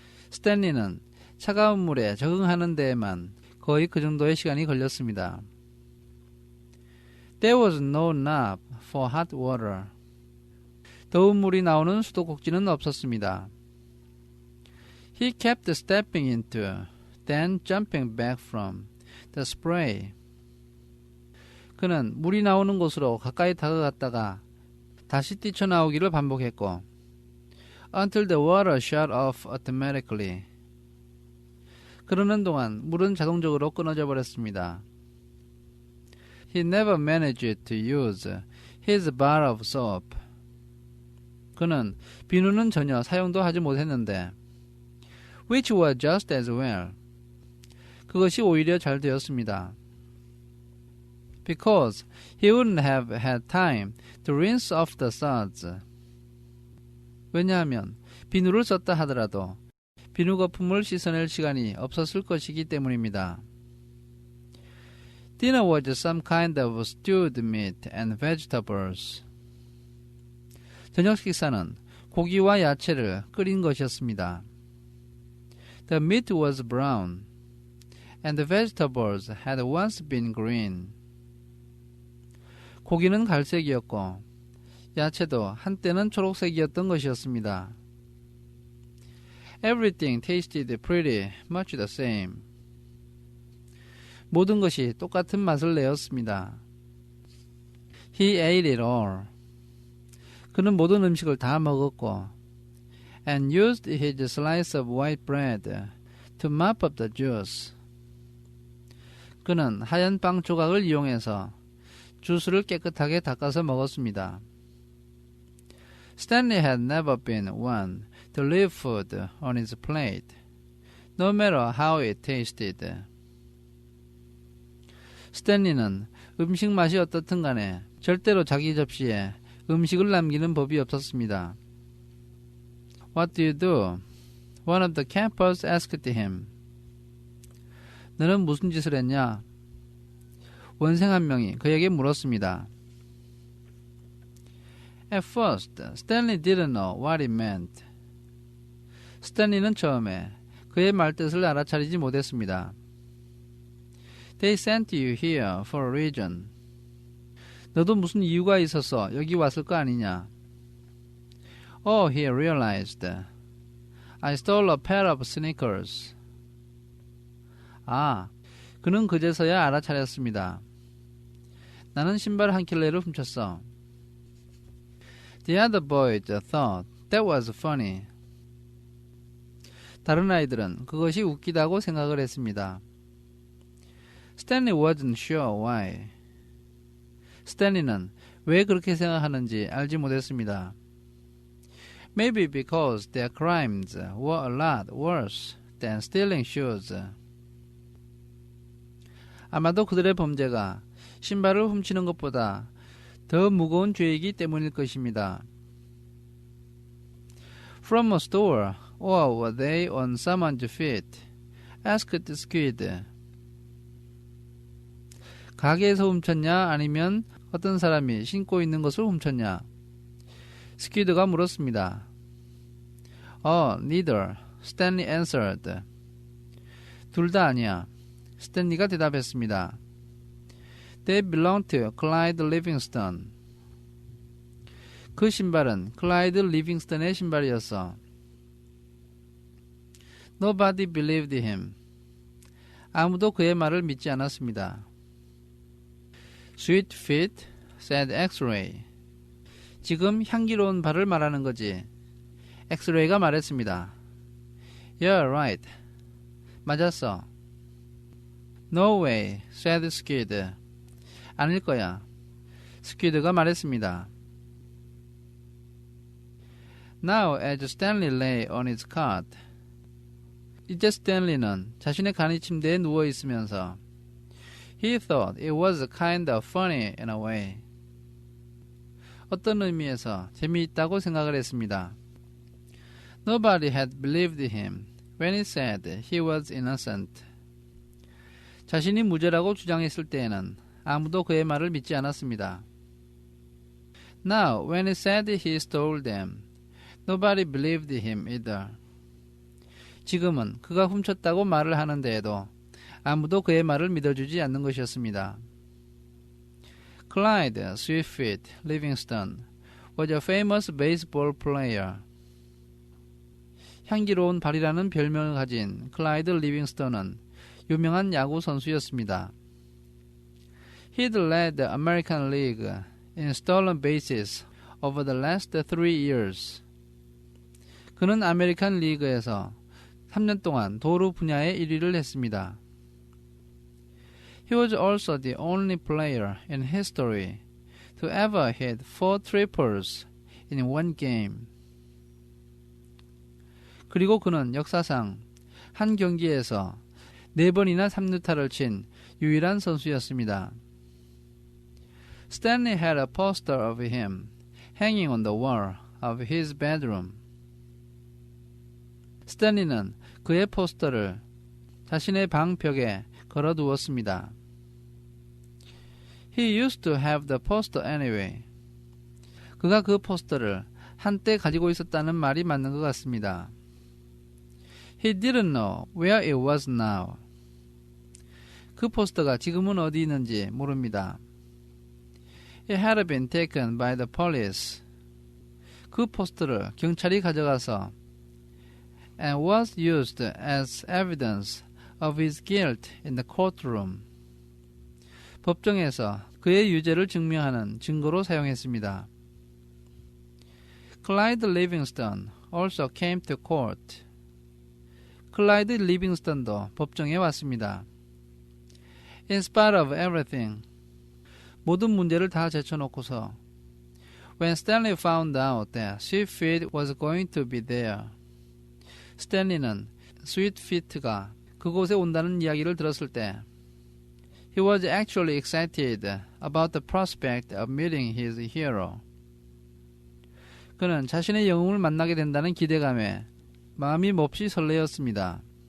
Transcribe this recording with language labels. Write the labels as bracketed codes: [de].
[ko] 스탠리는 차가운 물에 적응하는 데에만 거의 그 정도의 시간이 걸렸습니다. [en] There was no knob for hot water. [ko] 더운 물이 나오는 수도꼭지는 없었습니다. [en] He kept stepping into, then jumping back from the spray. [ko] 그는 물이 나오는 곳으로 가까이 다가갔다가 다시 뛰쳐나오기를 반복했고 [en] until the water shut off automatically. [ko] 그러는 동안 물은 자동적으로 끊어져 버렸습니다. [en] He never managed to use his bar of soap. [ko] 그는 비누는 전혀 사용도 하지 못했는데 [en] which was just as well. [ko] 그것이 오히려 잘 되었습니다. [en] Because he wouldn't have had time to rinse off the suds. [ko] 왜냐하면 비누를 썼다 하더라도 비누 거품을 씻어낼 시간이 없었을 것이기 때문입니다. [en] Dinner was some kind of stewed meat and vegetables. [ko] 저녁 식사는 고기와 야채를 끓인 것이었습니다. [en] The meat was brown, and the vegetables had once been green. [ko] 고기는 갈색이었고 야채도 한때는 초록색이었던 것이었습니다. [en] Everything tasted pretty much the same. [ko] 모든 것이 똑같은 맛을 내었습니다. [en] He ate it all. [ko] 그는 모든 음식을 다 먹었고 [en] and used his slice of white bread to mop up the juice. [ko] 그는 하얀 빵 조각을 이용해서 주스를 깨끗하게 닦아서 먹었습니다. [en] Stanley had never been one to leave food on his plate, no matter how it tasted. [ko] 스탠리는 음식 맛이 어떻든 간에 절대로 자기 접시에 음식을 남기는 법이 없었습니다. [en] What do you do? One of the campers asked him. [ko] 너는 무슨 짓을 했냐? 원생 한 명이 그에게 물었습니다. [en] At first, Stanley didn't know what it meant. [ko] 스탠리는 처음에 그의 말뜻을 알아차리지 못했습니다. [en] They sent you here for a reason. [ko] 너도 무슨 이유가 있어서 여기 왔을 거 아니냐? [en] Oh, he realized. I stole a pair of sneakers. [ko] 아, 그는 그제서야 알아차렸습니다. 나는 신발 한 켤레를 훔쳤어. [en] The other boys thought that was funny. [ko] 다른 아이들은 그것이 웃기다고 생각을 했습니다. [en] Stanley wasn't sure why. [ko] 스탠리는 왜 그렇게 생각하는지 알지 못했습니다. [en] Maybe because their crimes were a lot worse than stealing shoes. [ko] 아마도 그들의 범죄가 신발을 훔치는 것보다 더 무거운 죄이기 때문일 것입니다. [en] From a store, or were they on someone's feet? asked the squid. [ko] 가게에서 훔쳤냐 아니면 어떤 사람이 신고 있는 것을 훔쳤냐? 스퀴드가 물었습니다. [en] Neither. Stanley answered. [ko] 둘 다 아니야. 스탠리가 대답했습니다. [en] They belonged to Clyde Livingston. [ko] 그 신발은 클라이드 리빙스턴의 신발이었어. [en] Nobody believed him. [ko] 아무도 그의 말을 믿지 않았습니다. [en] Sweet feet, said X-ray. [ko] 지금 향기로운 발을 말하는 거지. 엑스레이가 말했습니다. [en] You're right. [ko] 맞았어. [en] No way, said Squid. [ko] 아닐 거야. 스퀴드가 말했습니다. [en] Now, as Stanley lay on his cot, [ko] 이제 스탠리는 자신의 간이 침대에 누워 있으면서 [en] He thought it was kind of funny in a way. [ko] 어떤 의미에서 재미있다고 생각을 했습니다. [en] Nobody had believed him when he said he was innocent. [ko] 자신이 무죄라고 주장했을 때에는 아무도 그의 말을 믿지 않았습니다. [en] Now, when he said he stole them, nobody believed him either. [ko] 지금은 그가 훔쳤다고 말을 하는데에도 아무도 그의 말을 믿어주지 않는 것이었습니다. [en] Clyde Sweetfeet Livingston was a famous baseball player. [ko] 향기로운 발이라는 별명을 가진 클라이드 리빙스턴은 유명한 야구 선수였습니다. [en] He'd led the American League in stolen bases over the last 3 years. [ko] 그는 아메리칸 리그에서 3년 동안 도루 분야의 1위를 했습니다. [en] He was also the only player in history to ever hit 4 triples in one game. [ko] 그리고 그는 역사상 한 경기에서 4번이나 3루타를 친 유일한 선수였습니다. [en] Stanley had a poster of him hanging on the wall of his bedroom. [ko] 스탠리는 그의 포스터를 자신의 방 벽에 걸어두었습니다. [en] He used to have the poster anyway. [ko] 그가 그 포스터를 한때 가지고 있었다는 말이 맞는 것 같습니다. [en] He didn't know where it was now. [ko] 그 포스터가 지금은 어디 있는지 모릅니다. [en] It had been taken by the police. [ko] 그 포스터를 경찰이 가져가서 [en] and was used as evidence of his guilt in the courtroom. [ko] 법정에서 그의 유죄를 증명하는 증거로 사용했습니다. [en] Clyde Livingston also came to court. [ko] 클라이드 리빙스턴도 법정에 왔습니다. [en] In spite of everything, [ko] 모든 문제를 다 제쳐놓고서 [en] When Stanley found out that Sweetfeet was going to be there, [ko] 스탠리는 스윗피트가 그곳에 온다는 이야기를 들었을 때 [en] He was actually excited about the prospect of meeting his hero. [ko] 그는 자신의 영웅을 만나게 된다는 기대감에 마음이 몹시 설레었습니다.